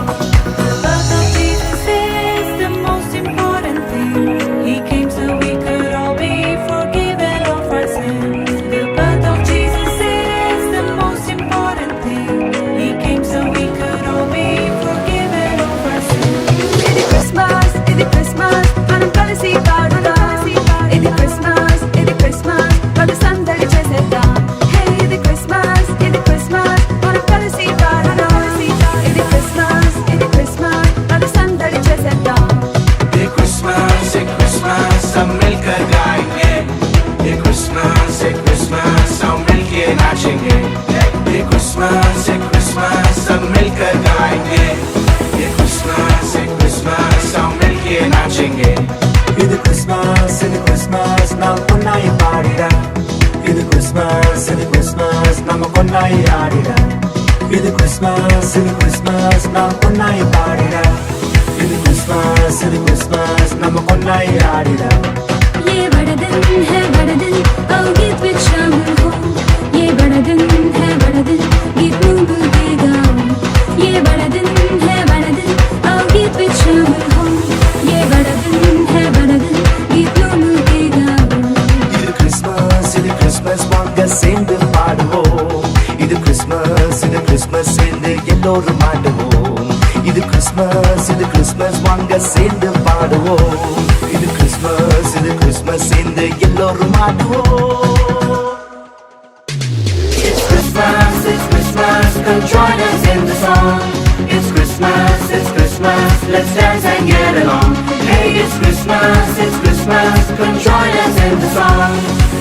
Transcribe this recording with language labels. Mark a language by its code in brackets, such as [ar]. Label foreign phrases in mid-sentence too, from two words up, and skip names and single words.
[en] The birth of Jesus is the most important thing. He came so we could all be forgiven of our sins. The birth of Jesus is the most important thing. He came so we could all be forgiven of our sins. [te] ఇది క్రిస్మస్ మనం కలిసి పాడుదాం ఇది క్రిస్మస్ పద సందడి చేసేద్దాం హే ఇది క్రిస్మస్ మనం కలిసి పాడుదాం ఇది క్రిస్మస్ పద సందడి చేసేద్దాం [hi] ये Christmas, सब मिलकर गाएंगे. ये Christmas, सब मिलके नाचेंगे. ये Christmas, सब मिलकर गाएंगे. ये Christmas, सब मिलके नाचेंगे. [te] ఇది క్రిస్మస్ నాకున్నాయి పాడిరా ఇది క్రిస్మస్ నమ్మకున్నాయి ఆడిరా ఇది క్రిస్మస్ నాకున్నాయి పాడిరా ఇది క్రిస్మస్ నమ్మకున్నాయి ఆడిరా [hi] ये बड़ा दिन है बड़ा दिन आओ गीत में शामिल हो ये बड़ा दिन है बड़ा दिन गीत गुनगुन के गाओ ये बड़ा दिन है बड़ा दिन आओ गीत में शामिल हो ये बड़ा दिन है बड़ा दिन गीत गुनगुन के गाओ [te] ఇది క్రిస్మస్ [ta] వాంగ சேர்ந்து பாடுவோம் இது கிறிஸ்மஸ் சேர்ந்து எல்லோரும் ஆடுவோம் இது கிறிஸ்மஸ் வாங்க சேர்ந்து பாடுவோம் இது கிறிஸ்மஸ் சேர்ந்து எல்லோரும் ஆடுவோம் [en] It's Christmas, come join us in the song. It's Christmas, let's dance and get along. Hey, it's Christmas, come join us in the song.